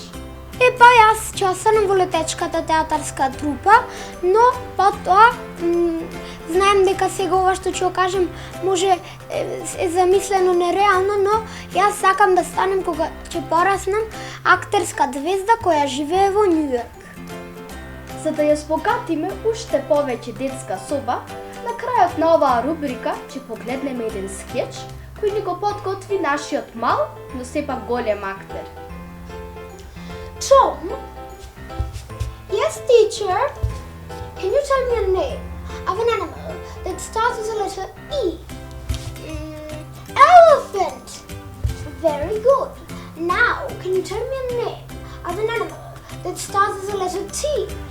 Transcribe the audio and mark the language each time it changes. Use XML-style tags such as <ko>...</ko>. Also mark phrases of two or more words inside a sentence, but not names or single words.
<mk>Па јас ќе останам во летечката театарска трупа, но потоа знаем дека сега ова што ќе кажам може е замислено нереално, но јас сакам да станем кога ќе пораснам актерска звезда која живее во Њујорк. За да ја збогатиме уште повеќе детска соба, на крајот на оваа рубрика ќе погледнеме еден скеч кој ни го подготви нашиот мал, но сепак голем актер.</mk> <en>Tom? Yes, teacher. Can you tell me a name of an animal that starts with the letter E? Elephant. Very good. Now, can you tell me a name of an animal that starts with the letter T?</en>